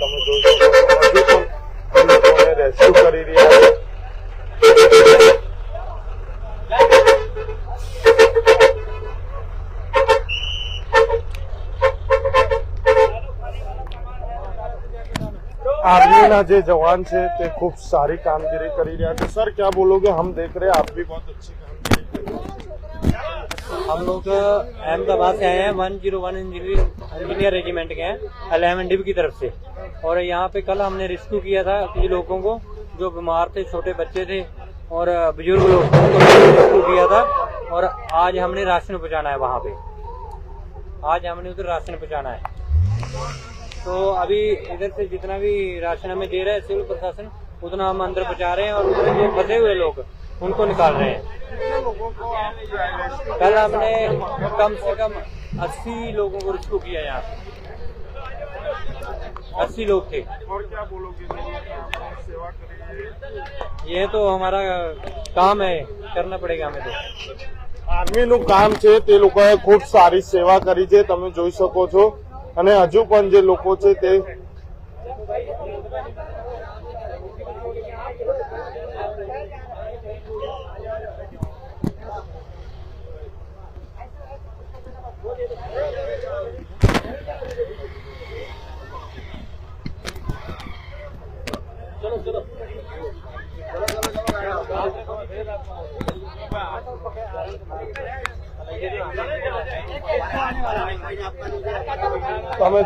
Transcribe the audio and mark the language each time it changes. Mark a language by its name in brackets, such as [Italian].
[Gujarati] તમે જોઈ શકો છો હજી પણ લોકોને રેસ્ક્યુ કરી રહ્યા છે. आर्मी જે જવાન છે તે ખૂબ સારી કામગીરી કરી રહ્યા છે. [Hindi] सर क्या बोलोगे? हम देख रहे हैं आप भी बहुत अच्छी कामगिरी कर रहे हैं. हम लोग अहमदाबाद से आए हैं 101 इंजीनियर रेजिमेंट के हैं 11 डिव की तरफ से। और यहाँ पे कल हमने रेस्क्यू किया था कुछ लोगों को जो बीमार थे, छोटे बच्चे थे और बुजुर्ग लोग, उनको रेस्क्यू किया था। और आज हमने राशन पहुँचाना है वहाँ पे, आज हमने उधर राशन पहुँचाना है। तो अभी इधर से जितना भी राशन हमें दे रहा है सिविल प्रशासन उतना हम अंदर पहुँचा रहे हैं और उधर जो फंसे हुए लोग उनको निकाल रहे हैं। कल हमने कम से कम 80 लोगों को रेस्क्यू किया यहाँ पे, 80 लोग थे। और क्या बोलोगे? सेवा करेंगे, ये तो हमारा काम है, करना पड़ेगा हमें तो। [Gujarati] આર્મીનું કામ છે તે લોકોએ ખૂબ સારી સેવા કરી છે. તમે જોઈ શકો છો અને હજુ પણ જે લોકો છે તે તમે